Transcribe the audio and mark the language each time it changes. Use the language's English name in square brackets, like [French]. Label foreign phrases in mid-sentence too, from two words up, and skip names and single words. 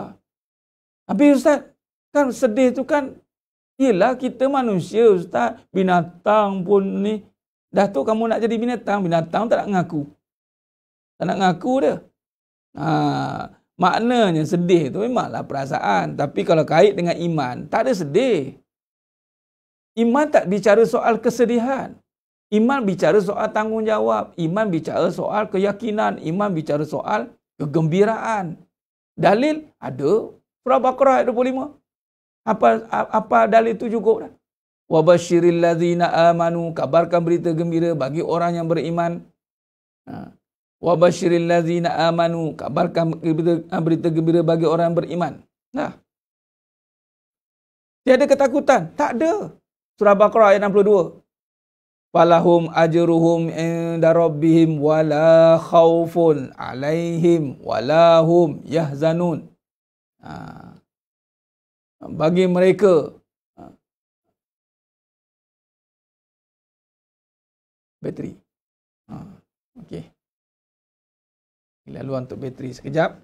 [Malay] Habis Ustaz, kan sedih tu kan Yelah kita manusia Ustaz. Binatang pun ni. Dah tu kamu nak jadi binatang. Binatang tak nak ngaku. Tak nak ngaku dia. Maknanya sedih tu memanglah perasaan. Tapi kalau kait dengan iman, tak ada sedih. Iman tak bicara soal kesedihan. Iman bicara soal tanggungjawab. Iman bicara soal keyakinan. Iman bicara soal kegembiraan. Dalil ada. Surah Baqarah ayat 25. Apa dalil itu cukup dah. [Arabic] وبشر الذين آمنوا, [Malay] kabarkan berita gembira bagi orang yang beriman. [Arabic] وبشر الذين آمنوا, [Malay] kabarkan berita gembira bagi orang yang beriman. Nah. Tiada ketakutan? Tak ada. Surah Baqarah ayat 62. [Arabic] فلهم أجرهم عند ربهم ولا خوف عليهم ولا هم يحزنون. [Malay] Bagi mereka bateri. Okey. Laluan untuk bateri sekejap.